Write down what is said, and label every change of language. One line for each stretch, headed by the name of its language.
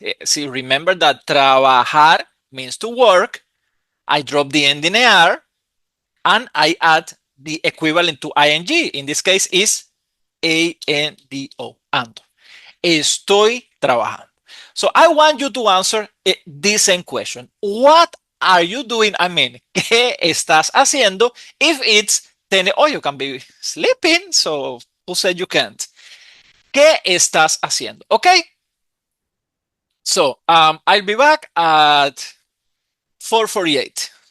English: See, remember that trabajar means to work. I drop the ending er and I add the equivalent to ing. In this case is ando. Ando.
Spanish: Estoy trabajando.
English: So I want you to answer this same question. What are you doing? I mean,
Spanish: ¿qué estás haciendo?
English: If it's 10, oh, you can be sleeping. So who said you can't?
Spanish: ¿Qué estás haciendo?
English: Okay. So I'll be back at 4:48.